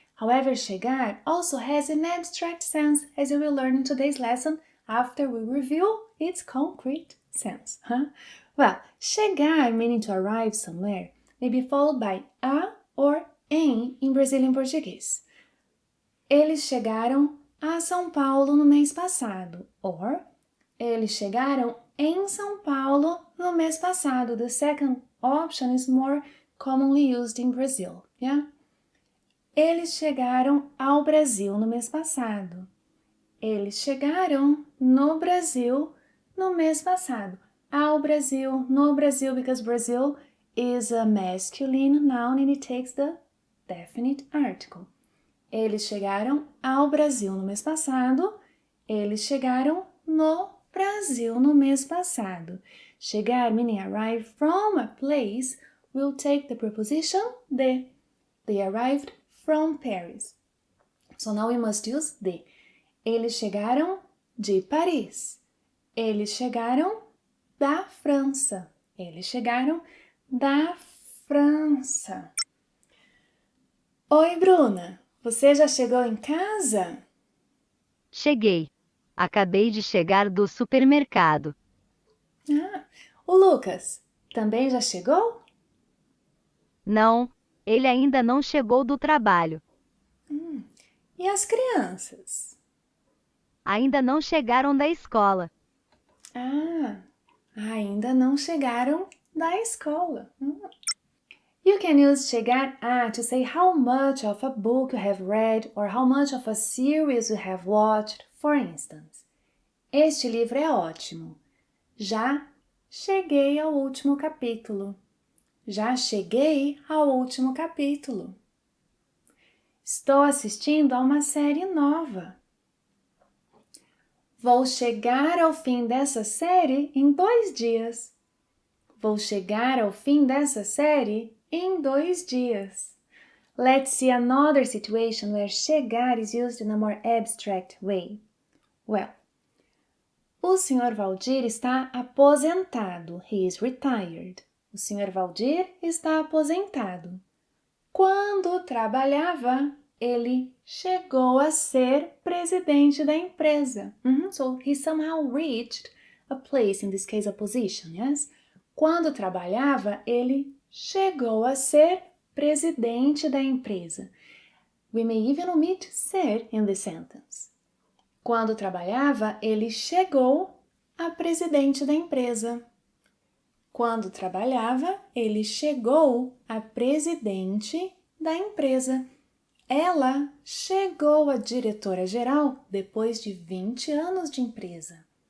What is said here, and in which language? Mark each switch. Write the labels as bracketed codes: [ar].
[en] However, chegar also has an abstract sense, as you will learn in today's lesson after we review its concrete sense. Well, chegar, meaning to arrive somewhere, may be followed by a or em in Brazilian Portuguese. [pt] Eles chegaram a São Paulo no mês passado, or eles chegaram em São Paulo no mês passado. [en] The second option is more commonly used in Brazil, yeah? [pt] Eles chegaram ao Brasil no mês passado. Eles chegaram no Brasil no mês passado. Ao Brasil, no Brasil, [en] because Brazil is a masculine noun and it takes the definite article. [pt] Eles chegaram ao Brasil no mês passado. Eles chegaram no Brasil no mês passado. [en] Chegar, meaning arrive from a place, will take the preposition de. They arrived from Paris. So now we must use de. [pt] Eles chegaram de Paris. Eles chegaram da França. Eles chegaram da França. Oi, Bruna. Você já chegou em casa? Cheguei. Acabei de chegar do supermercado. O Lucas também já chegou? Não, ele ainda não chegou do trabalho. E as crianças? Ainda não chegaram da escola. Ainda não chegaram da escola. [en] You can use chegar a to say how much of a book you have read or how much of a series you have watched, for instance. [pt] Este livro é ótimo. Já cheguei ao último capítulo. Já cheguei ao último capítulo. Estou assistindo a uma série nova. Vou chegar ao fim dessa série em 2 dias. Vou chegar ao fim dessa série em 2 dias. [en] Let's see another situation where chegar is used in a more abstract way. [pt] Well, o Sr. Valdir está aposentado. [en] He is retired. [pt] O Sr. Valdir está aposentado. Quando trabalhava, ele chegou a ser presidente da empresa. [en] So he somehow reached a place, in this case a position, yes? [pt] Quando trabalhava, ele chegou a ser presidente da empresa. [en] We may even omit ser in the sentence. [pt] Quando trabalhava, ele chegou a presidente da empresa. Quando trabalhava, ele chegou a presidente da empresa. Ela chegou a diretora-geral depois de 20 anos de empresa.